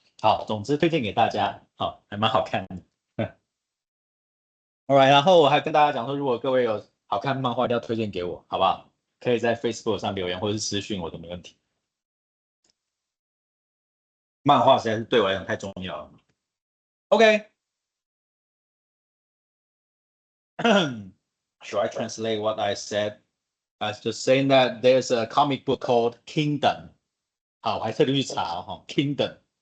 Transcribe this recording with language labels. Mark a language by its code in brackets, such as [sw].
[zh] 好，总之推荐给大家，好，还蛮好看的。 Alright，然后我还跟大家讲说，如果各位有好看漫画，一定要推荐给我，好不好？可以在 Facebook 上留言或者是私讯我都没问题。漫画实在是对我来讲太重要了。 [en] OK， should I translate what I said? I was just saying that there's a comic book called Kingdom. [zh] 好，我还特地去查哈，Kingdom.